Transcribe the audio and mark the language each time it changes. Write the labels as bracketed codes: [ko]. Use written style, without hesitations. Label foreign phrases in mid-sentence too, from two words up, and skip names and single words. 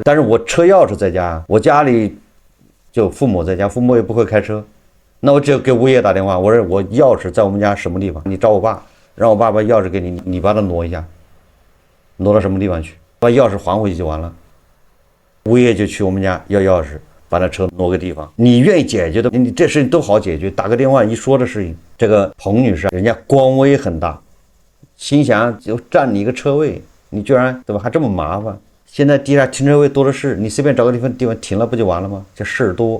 [zh] 但是我車鑰匙在家，我家裡就父母在家，父母也不會開車，那我只有給物業打電話，我說我鑰匙在我們家什麼地方，你找我爸，讓我爸把鑰匙給你，你把它挪一下，挪到什麼地方去，把鑰匙還回去就完了。物業就去我們家要鑰匙，把那車挪個地方。你願意解決的，你這事情都好解決，打個電話一說的事情。這個彭女士人家官威很大，心想就占你一個車位，你居然對吧還這麼麻煩。現在地下停車位多的是，你隨便找個地方停了不就完了嗎？這事多。